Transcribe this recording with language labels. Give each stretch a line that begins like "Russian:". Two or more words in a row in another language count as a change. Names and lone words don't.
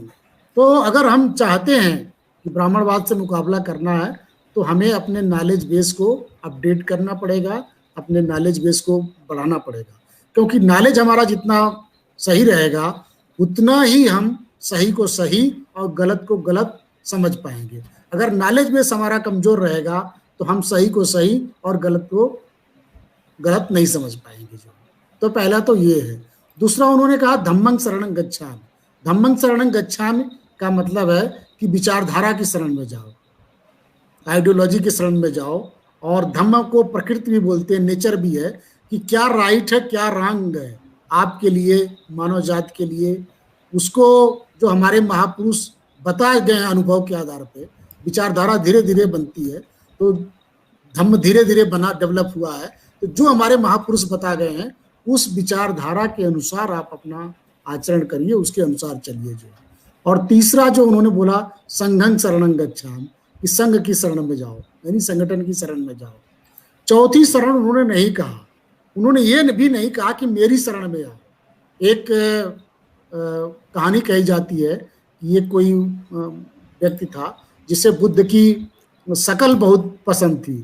Hindi: तो अगर हम चाहते हैं कि ब्राह्मणवाद से मुकाबला करना है, तो हमें अपने
English: knowledge base
Hindi: को अपडेट करना पड़ेगा, अपने
English: knowledge base
Hindi: को बढ़ाना पड़ेगा, क्योंकि नॉलेज हमारा जितना सही रहेगा उतना ही हम सही को सही और गलत को गलत समझ पाएंगे। अगर
English: knowledge base
Hindi: हमारा कमजोर रहेगा तो हम सही को सही और गलत को गलत नहीं समझ पाएंगे। जो तो पहला तो ये है। दूसरा उन्होंने कहा
Pali: धम्मं शरणं गच्छामि। धम्मं शरणं गच्छामि
Hindi: का मतलब है कि विचारधारा की शरण में जाओ, आइडियोलॉजी की शरण में जाओ। और धम्म को प्रकृति भी बोलते हैं, नेचर भी है, कि क्या राइट है क्या रॉन्ग है आपके लिए, मानव जात के लिए। उसको जो हमारे महापुरुष बताए गए हैं अनुभव के आधार पे, विचारधारा धीरे धीरे बनती है, तो धम्म धीरे धीरे बना डेवलप हुआ है। तो जो हमारे महापुरुष बता गए हैं उस विचारधारा के अनुसार आप अपना आचरण करिए, उसके अनुसार चलिए। जो और तीसरा जो उन्होंने बोला
Pali: संघं शरणं गच्छामि,
Hindi: कि संघ की शरण में जाओ, यानी संगठन की शरण में जाओ। चौथी शरण उन्होंने नहीं कहा, उन्होंने ये भी नहीं कहा कि मेरी शरण में आओ। एक कहानी कही जाती है कि ये कोई व्यक्ति था जिसे बुद्ध की शकल बहुत पसंद थी।